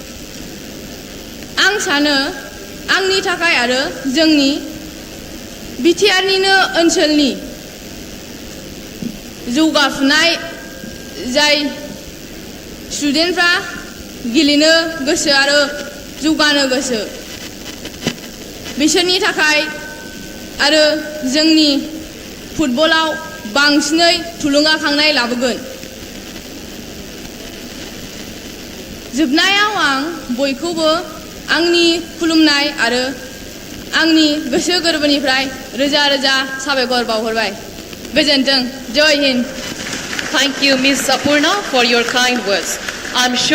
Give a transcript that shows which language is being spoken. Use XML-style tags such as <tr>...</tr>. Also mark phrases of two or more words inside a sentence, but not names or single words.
<brx>आं सानो आंनि थाखाय आरो जोंनि BTRनिनो ओनसोलनि जौगाफुनाय जाय स्टुडेन्टफ्रा गेलेनो गोसो आरो जौगानो गोसो बिसोरनि थाखाय आरो जोंनि फुटबलाव बांसिनै थुलुंगाखांनाय लाबोगोन। जोबनायाव आं बयखौबो आंनि खुलुमनाय आरो आंनि गोसो गोरबोनिफ्राय रोजा रोजा साबायखर बावहरबाय। गोजोन्थों।</brx> <hi>जय हिन्द।</hi> <en>Thank you, Ms. Sapurna, for your kind words. I'm sure</en>